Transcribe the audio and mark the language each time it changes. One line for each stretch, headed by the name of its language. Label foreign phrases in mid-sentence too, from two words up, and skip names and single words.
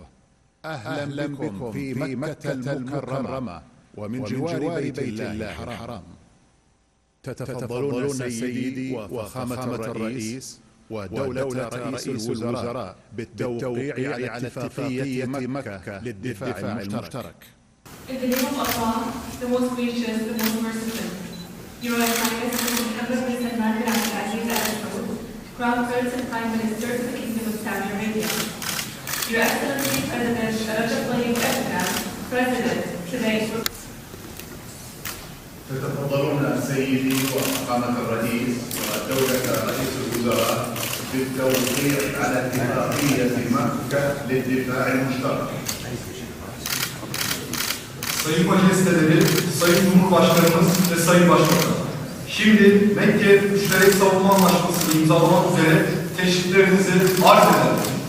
Arabic: أهلا بكم في مكة المكرمة ومن جوار بيت الله الحرام. تتفضلون سيدي وفخامة الرئيس ودولة رئيس الوزراء بالتوقيع على اتفاقية مكة للدفاع المشترك.
English: In the name of Allah, the most gracious, the most merciful, Your Highness, Muhammad bin Salman bin Abdul Aziz Al Saud, Crown Prince and Prime Minister of the Kingdom of Saudi Arabia. Your Excellency President Recep Tayyip Erdogan, President today.
Arabic: تتفضلون سيدي وفخامة الرئيس ودولة رئيس الوزراء بالتوقيع على اتفاقية مكة للدفاع المشترك.
Turkish: Sayın Majesteleri, Sayın Cumhurbaşkanımız ve Sayın Başbakan, şimdi Mekke Müşterek Savunma Anlaşması'nı imzalamak üzere teşriflerinizi arz ederim.